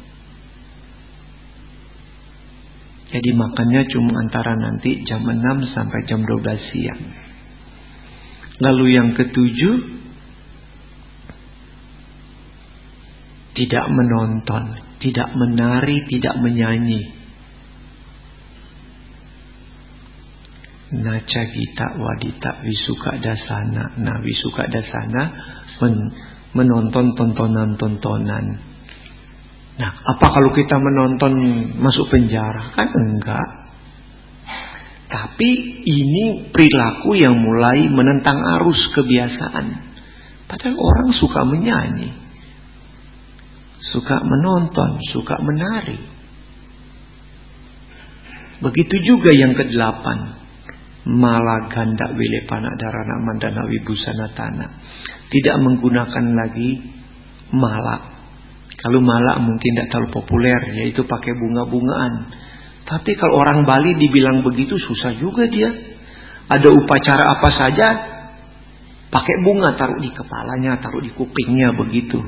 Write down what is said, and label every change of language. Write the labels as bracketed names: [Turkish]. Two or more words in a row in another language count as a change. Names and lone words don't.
[Indonesian] Jadi makannya cuma antara nanti jam 6 sampai jam 12 siang. Lalu yang ke-7, tidak menonton, tidak menari, tidak menyanyi. [Pali] Naca gita wadita wisuka dasana. [Indonesian] Nah, [Pali] wisuka dasana [Indonesian] menonton tontonan-tontonan. Nah, apa kalau kita menonton masuk penjara? Kan enggak. Tapi ini perilaku yang mulai menentang arus kebiasaan. Padahal orang suka menyanyi, suka menonton, suka menari. Begitu juga yang ke-8. [Pali] Malaganda wilepana darana mandana wibusana tanah. [Indonesian] Tidak menggunakan lagi malak. Kalau malak mungkin tidak terlalu populer, yaitu pakai bunga-bungaan. Tapi kalau orang Bali dibilang begitu susah juga dia. Ada upacara apa saja pakai bunga, taruh di kepalanya, taruh di kupingnya begitu.